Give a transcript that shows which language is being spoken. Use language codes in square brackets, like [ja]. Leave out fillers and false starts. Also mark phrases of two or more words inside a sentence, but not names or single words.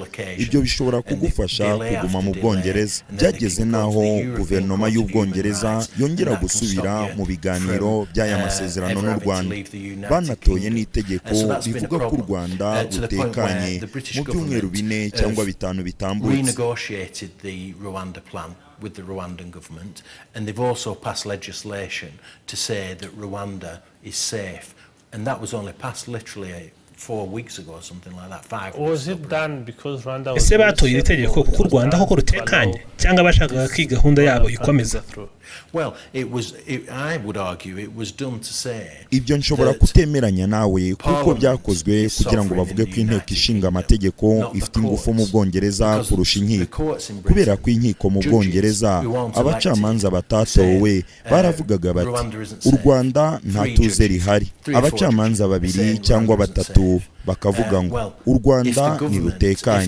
[rw] Ibyo bishobora kugufasha kuguma mu Bwongereza. Byageze naho guverinoma y'Ubwongereza yongera gusubira mu biganiro by'aya masezerano n'u Rwanda. Banatoye n'itegeko rivuga ko u Rwanda rutekanye mu byumweru 4 cyangwa 5 bitambutse. [en] We negotiated the Rwanda plan with the Rwandan government, and they've also passed legislation to say that Rwanda is safe, and that was only passed literally 4 weeks ago or something like that, 5 weeks Was ago. it done because Rwanda was [rw] ese batoye iri tegeko kuko u Rwanda koko rutekanye cyangwa bashakaga ko iyi gahunda yabo ikomeza? [en] Well, I would argue it was done to say [rw] ibyo nshobora kutemeranya nawe kuko byakozwe kugira ngo bavuge ko inteko ishinga amategeko ifite ingufu mu Bwongereza kurusha inkiko, kubera ko inkiko mu Bwongereza abacamanza batatowe baravugaga bati u Rwanda nta tuze rihari, abacamanza babiri cyangwa batatu bakavuga ngo u Rwanda nirutekanye.